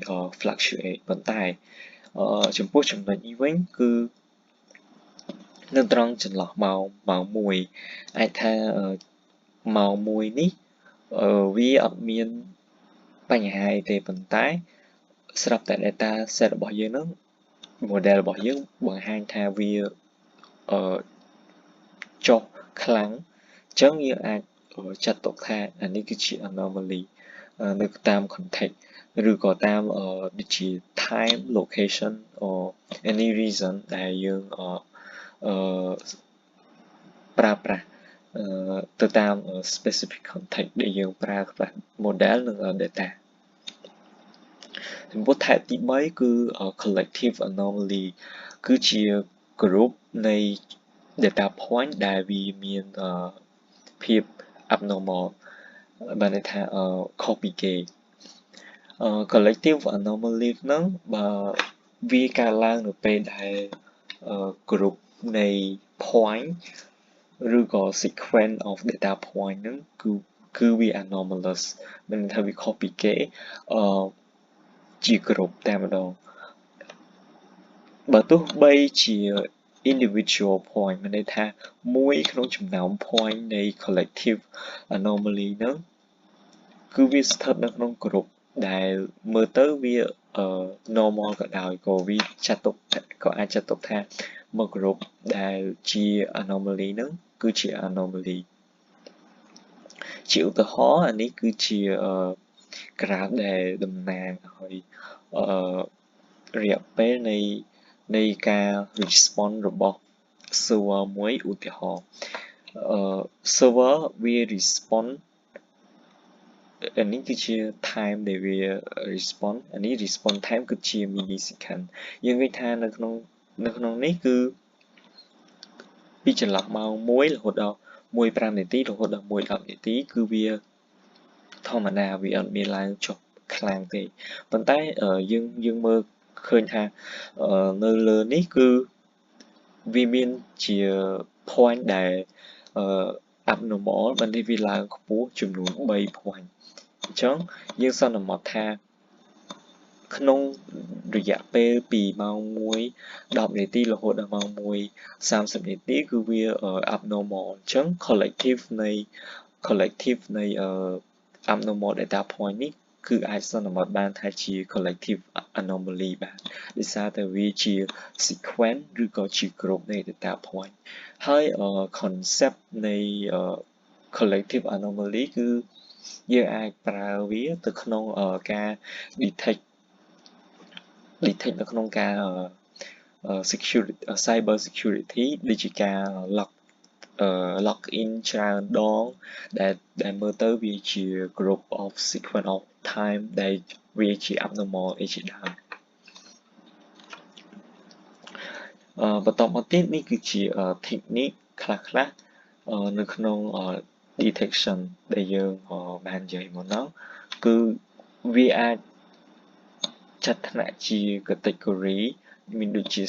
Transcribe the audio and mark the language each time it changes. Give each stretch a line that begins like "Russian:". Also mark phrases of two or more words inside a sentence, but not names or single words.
Khmer: fluctuate ប៉ុន្តែចំពោះចំណុចនេះវិញគឺនៅត្រង់ចន្លោះម៉ោង1អាចថាម៉ោង1នេះវាអត់មានបញ្ហាអីទេប៉ុន្តែស្រាប់តែ
English: data set
Khmer: របស់យើងហ្នឹង model របស់យើងបង្ហាញថាវា ចុះខ្លាំងអញ្ចឹងយើងអាចចាត់ទុកថាអានេះគឺជា anomaly នៅតាម context ឬក៏តាមដូចជា
English: time location or any reason
Khmer: ដែលយើង ប្រើប្រាស់ទៅតាម
English: specific context
Khmer: ដែលយើងប្រើប្រាស់ model និង data ចំពោះ type ទី3គឺ
English: collective anomaly
Khmer: គឺជា group នៃ
English: data point
Khmer: ដែលវាមានភាព abnormal បានន័យថាខុសពីគេ
English: collective anomaly
Khmer: ហ្នឹងបើវាកើតឡើងនៅពេលដែល group នៃ point ឬក៏
English: sequence of data point
Khmer: ហ្នឹងគឺវា anomalous មានន័យថា វាខុសពីគេជា group តែម្ដងបើទោះបីជា
English: individual point
Khmer: មានន័យថាមួយក្នុងចំណោម point នៃ
English: collective anomaly
Khmer: ហ្នឹងគឺវាស្ថិតនៅក្នុង group ដែលមើលទៅវាnormal ក៏ដោយក៏វាអាចចាត់ទុក ថាមួយ group ដែលជា anomaly ហ្នឹងគឺជា anomaly ជាឧទាហរណ៍អានេះគឺជា graph ដែលតំណាងឲ្យរយៈពេលនៃការ response របស់ server មួយឧទាហ រណ៍server វា response អានេះគឺជា time ដែលវា response អានេះ
English: response time
Khmer: គឺជា millisecond យើងឃើញថានៅក្នុងនេះគឺពីច ន្លោះម៉ោង1រហូតដល់1:05នាទីរហូតដល់1:10នាទីគឺវាធម្មតាវាអត់ មានឡើងចុះខ្លាំងទេប៉ុន្តែយើងមើលឃើញថានៅលើនេះគឺវាមានជា point ដែលabnormal បានន័យវាឡើងខ្ពស់ចំនួន3 point អញ្ចឹងយើងសន្មតថាក្នុងរយៈពេលពីម៉ោង1:10នាទីរហូតដល់ម៉ោង1:30នាទីគឺវា abnormal អញ្ចឹង collective នៃ
English: abnormal data point
Khmer: នេះគឺអាចសន្មតបានថាជា
English: collective anomaly
Khmer: បាទដោយសារតែវាជា sequence ឬក៏ជា group នៃ
English: data point
Khmer: ហើយ concept នៃ
English: collective anomaly
Khmer: គឺយើងអាចប្រើវាទៅក្នុងការ detect នៅក្នុងការ
English: security cyber security
Khmer: ដូចជាការ
English: log in
Khmer: ច្រើនដងដែលមើលទៅវាជា
English: group of sequence of time
Khmer: ដែលវាជា abnormal អីជាដើម បន្តមកទៀតនេះគឺជា technique ខ្លះនៅក្នុង detection ដែលយើងបាននិយាយមកហ្នឹងគឺវាអាចចាត់ថ្នាក់ជា category មានដូចជា